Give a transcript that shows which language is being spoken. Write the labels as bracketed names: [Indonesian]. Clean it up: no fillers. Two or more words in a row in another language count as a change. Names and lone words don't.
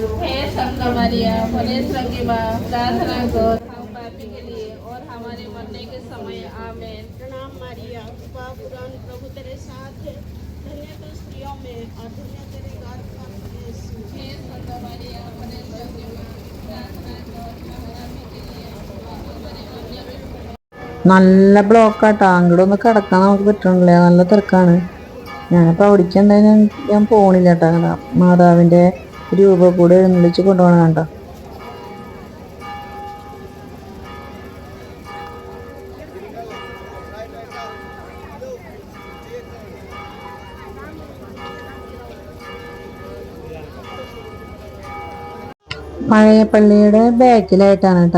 [Hindi] हे संत मरिया, परमेश्वर की माँ, प्रार्थना करो हम पापी के लिए और हमारे मरने के समय। आमीन। प्रणाम मरिया, कृपा पूर्ण प्रभु तेरे साथ है, धन्य तो स्त्रियों में और धन्य तेरे गर्भ का फल यीशु। हे संत मरिया, परमेश्वर की माँ, प्रार्थना करो हम पापी के लिए और हमारे मरने के समय। [Malayalam] നല്ല ബ്ലോക്കാട്ടോ. അങ്ങോട്ട് ഒന്ന് കിടക്കാൻ നമുക്ക് പറ്റണില്ല, നല്ല തിരക്കാണ്. ഞാനിപ്പോൾ അവിടേക്ക് എന്തായാലും ഞാൻ പോണില്ല കേട്ടോ. മാതാവിന്റെ രൂപ കൂടെ എഴുന്നള്ളിച്ച് കൊണ്ടുപോകണം കണ്ടോ. പഴയ പള്ളിയുടെ ബാക്കിലായിട്ടാണ് കേട്ടോ.